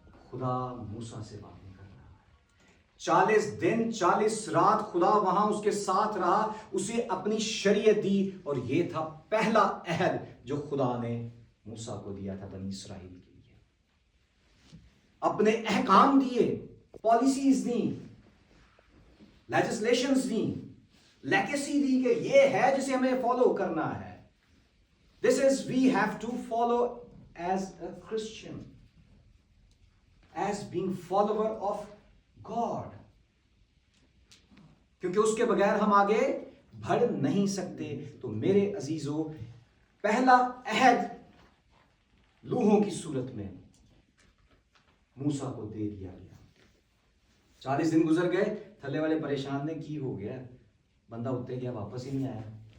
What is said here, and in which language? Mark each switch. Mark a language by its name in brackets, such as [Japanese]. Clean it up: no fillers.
[Urdu] خدا موسیٰ سے باتیں کر رہا ہے, 40 دن 40 رات خدا وہاں اس کے ساتھ رہا, اسے اپنی شریعت دی, اور یہ تھا پہلا عہد جو خدا نے موسیٰ کو دیا تھا بنی اسرائیل کے لیے. اپنے احکام دیے, پالیسیز دیں, لیجسلیشنز دیں, لیگیسی دی کہ یہ ہے جسے ہمیں فالو کرنا ہے. [English] This is we have to follow as a Christian, as being follower of God. [Urdu] کیونکہ اس کے بغیر ہم آگے بڑھ نہیں سکتے. تو میرے عزیزو, پہلا عہد لوحوں کی صورت میں موسیٰ کو دے دیا گیا. [Punjabi] 40 دن گزر گئے, تھلے والے پریشان نے, کی ہو گیا, بندہ اٹھتے گیا واپس ہی نہیں آیا.